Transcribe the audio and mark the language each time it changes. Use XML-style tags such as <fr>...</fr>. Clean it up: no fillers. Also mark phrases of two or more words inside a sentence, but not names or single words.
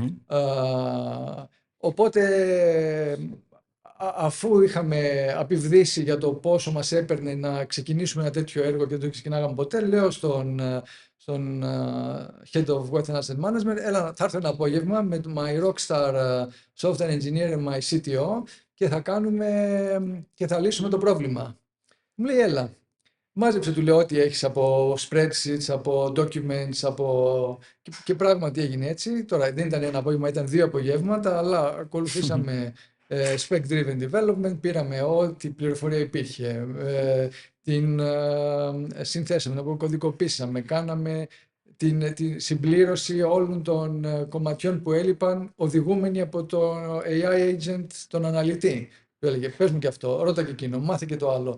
<el>Οπότε, αφού είχαμε απειβδίσει για το πόσο μας έπαιρνε να ξεκινήσουμε ένα τέτοιο έργο και δεν το ξεκινάγαμε ποτέ, λέω στον</el> <en>Head of Wealth and Asset Management,</en> <el>έλα, θα έρθω ένα απόγευμα με</el> <en>my rockstar software engineer and my CTO</en> <el>και θα λύσουμε το πρόβλημα. Μου λέει, έλα. Μάζεψε, του λέω, ό,τι έχεις από spreadsheets, από documents, και πράγματι έγινε έτσι. Τώρα δεν ήταν ένα απόγευμα, ήταν 2 απογεύματα, αλλά ακολουθήσαμε</el> <en>spec-driven development,</en> <el>πήραμε ό,τι πληροφορία υπήρχε, την συνθέσαμε, την αποκωδικοποίησαμε, κάναμε τη συμπλήρωση όλων των κομματιών που έλειπαν, οδηγούμενοι από το</el> <en>AI agent,</en> <el>τον αναλυτή. Του έλεγε, πες μου και αυτό, ρώτα και εκείνο, μάθε και το άλλο.</el>